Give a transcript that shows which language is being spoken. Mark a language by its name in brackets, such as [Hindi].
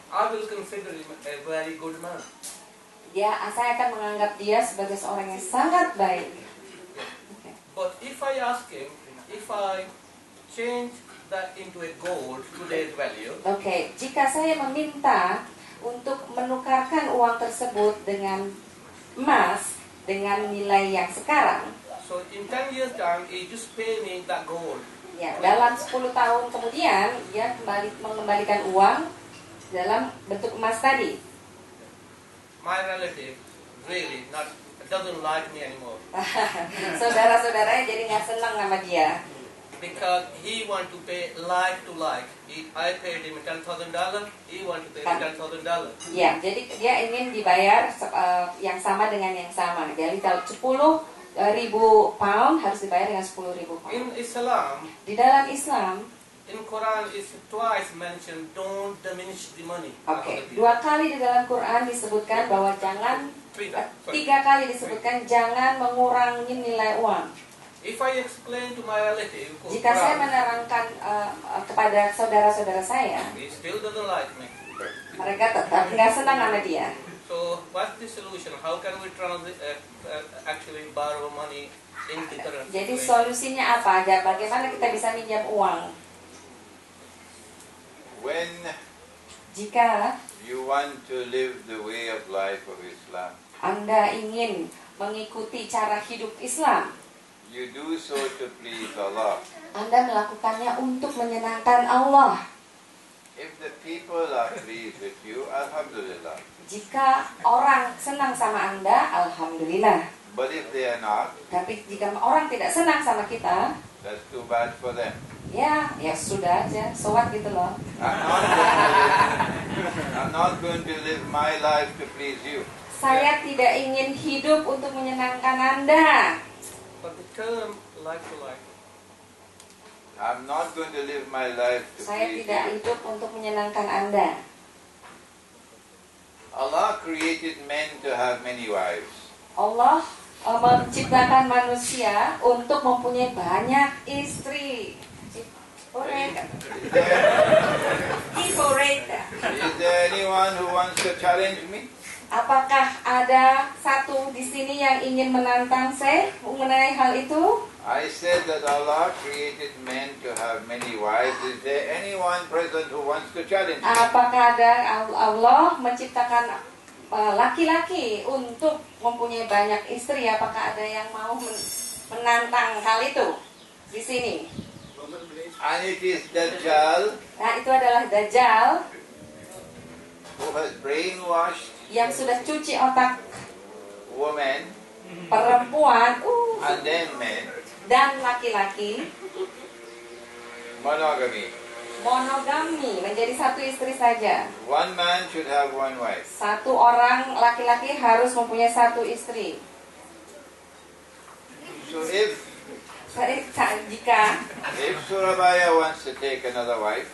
[English] I will consider him a very good man. [Indonesian] Saya akan menganggap dia sebagai seorang yang sangat baik. [English] But if I ask him, if I change that into a gold, today's value, [Indonesian] Oke, jika saya meminta untuk menukarkan uang tersebut dengan emas dengan nilai yang sekarang, [English] so in 10 years time, he just pay me that gold. [Indonesian] ya dalam 10 tahun kemudian dia mengembalikan uang dalam bentuk emas tadi. [English] My relative really doesn't like me anymore [Indonesian] Saudara-saudaranya jadi nggak senang sama dia. [English] because he want to pay like to like. I paid him $10,000, he want to pay me $10,000. [Indonesian] Ya, jadi dia ingin dibayar yang sama dengan yang sama. Jadi kalau 10.000 pound harus dibayar dengan 10.000 pound. [English] In Islam, [Indonesian] Di dalam Islam, [English] in Quran is twice mentioned, don't diminish the money. [Indonesian] oke, 2 kali di dalam Quran disebutkan bahwa jangan, [English] Three times, sorry. [Indonesian] 3 kali disebutkan jangan mengurangi nilai uang. [English] If I explain to my relative [Indonesian] Jika saya [English] Quran, [Indonesian] menerangkan kepada saudara-saudara saya, [English] he still doesn't like me. [Indonesian] mereka tetap nggak senang sama dia. [English] So what's the solution? How can we actually borrow money in the current [Indonesian] Jadi [English] situation? [Indonesian] solusinya apa? Bagaimana kita bisa minjam uang? [English] When [Indonesian] Jika [English] you want to live the way of life of Islam, [Indonesian] Anda ingin mengikuti cara hidup Islam, [English] you do so to please Allah. [Indonesian] Anda melakukannya untuk menyenangkan Allah. [English] If the people are pleased with you, Alhamdulillah. [Indonesian] Jika orang senang sama Anda, Alhamdulillah. [English] But if they are not, [Indonesian] Tapi jika orang tidak senang sama kita, [English] that's too bad for them. [Indonesian] ya sudah aja, [English] so what [Indonesian] gitu loh. [English] I'm not going to live my life to please you. [Indonesian] Saya tidak ingin hidup untuk menyenangkan Anda. [English] But the term like to like, I'm not going to live my life to [Indonesian] Saya [English] please [Indonesian] tidak [English] you. [Indonesian] hidup untuk menyenangkan Anda. [English] Allah created men to have many wives. [Indonesian] Allah menciptakan manusia untuk mempunyai banyak istri. Oreka. Oreka. [English] Is there anyone who wants to challenge me? [Indonesian] Apakah ada satu di sini yang ingin menantang saya mengenai hal itu? [English] I said that Allah created men to have many wives. Is there anyone present who wants to challenge me? [Indonesian] Apakah ada Allah menciptakan laki-laki untuk mempunyai banyak istri? Apakah ada yang mau menantang hal itu di sini? [English] And it is Dajjal [Indonesian] Nah, itu adalah Dajjal [English] who has brainwashed [Indonesian] yang sudah cuci otak [English] women [Indonesian] perempuan [English] and then men. [Indonesian] dan laki-laki [English] Monogamy. [Indonesian] monogami, menjadi satu istri saja. [English] One man should have one wife. [Indonesian] Satu orang laki-laki harus mempunyai satu istri. [English] So if [Indonesian] Jika [English] Surabaya wants to take another wife,